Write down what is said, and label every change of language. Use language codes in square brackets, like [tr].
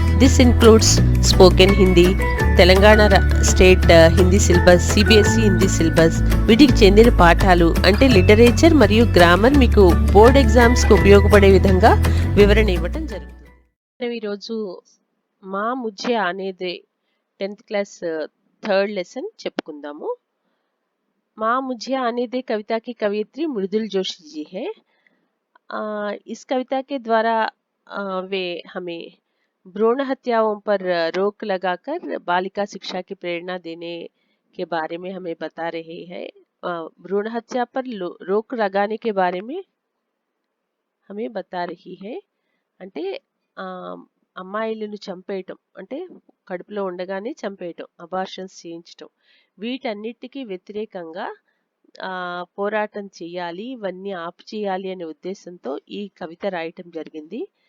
[en] this includes spoken Hindi, [te] Telangana state Hindi syllabus, CBSE Hindi syllabus, వీటికి చెందిన పాఠాలు అంటే లిటరేచర్ మరియు గ్రామర్ మీకు బోర్డ్ ఎగ్జామ్స్కి ఉపయోగపడే విధంగా వివరణ ఇవ్వడం జరుగుతుంది. మనం ఈరోజు మా ముజ్జే ఆనేదే 10th క్లాస్ థర్డ్ లెసన్ చెప్పుకుందాము. [hi] माँ मुझे आने दे कविता की कवयित्री मृदुल जोशी जी है। इस कविता के द्वारा वे हमें भ्रूण हत्याओं पर रोक लगाकर बालिका शिक्षा की प्रेरणा देने के बारे में हमें बता रहे हैं। भ्रूण हत्या पर रोक लगाने के बारे में हमें बता रही है. [te] అంటే అమ్మాయిలను చంపేయటం అంటే కడుపులో ఉండగానే చంపేయటం, అబార్షన్స్ చేయించటం, వీటన్నిటికీ వ్యతిరేకంగా పోరాటం చేయాలి, ఇవన్నీ ఆపు చేయాలి అనే ఉద్దేశంతో ఈ కవిత రాయటం జరిగింది.